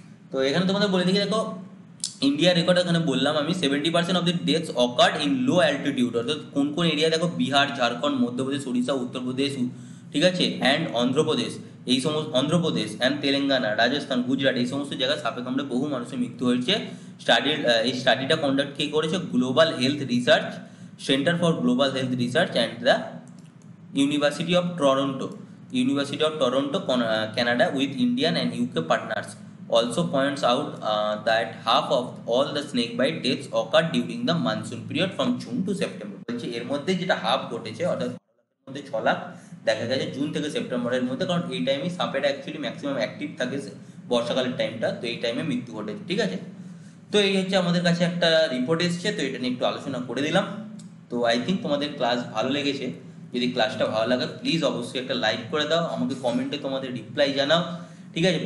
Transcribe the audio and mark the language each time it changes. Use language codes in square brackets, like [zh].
[bn] তো এখানে তোমাদের বলে দিকে, দেখো ইন্ডিয়া রেকর্ড এখানে বললাম আমি [en] 70% of the deaths occurred in low altitude, [bn] অর্থাৎ কোন এরিয়া, দেখো বিহার, ঝাড়খণ্ড, মধ্যপ্রদেশ, উড়িষ্যা, উত্তরপ্রদেশ, ঠিক আছে, অ্যান্ড অন্ধ্রপ্রদেশ, অন্ধ্রপ্রদেশ অ্যান্ড তেলেঙ্গানা, রাজস্থান, গুজরাট, এই সমস্ত জায়গায় সাপে কামড়ে বহু মানুষের মৃত্যু হয়েছে। এই স্টাডিটা কন্ডাক্ট কে করেছে? [en] Global health research centre for global health research and the University of Toronto, Canada, with Indian and UK partners. Also points out that half of all the snake bite deaths occurred during the monsoon period from June to September. [bn] বলছে এর মধ্যে যেটা half ঘটেছে, অর্থাৎ মধ্যে 6 লাখ দেখা গেছে June থেকে সেপ্টেম্বরের মধ্যে, কারণ এই টাইমে সাপেটা অ্যাকচুয়ালি ম্যাক্সিমাম অ্যাক্টিভ থাকে বর্ষাকালের টাইমটা, তো এই টাইমে মৃত্যু ঘটেছে, ঠিক আছে। তো এই হচ্ছে আমাদের কাছে একটা রিপোর্ট এসেছে, তো এটা নিয়ে একটু আলোচনা করে দিলাম। তো আই থিঙ্ক তোমাদের ক্লাস ভালো লেগেছে। যদি ক্লাসটা ভালো লাগে প্লিজ অবশ্যই একটা লাইক করে দাও, আমাকে কমেন্টে তোমাদের রিপ্লাই জানাও, ঠিক আছে।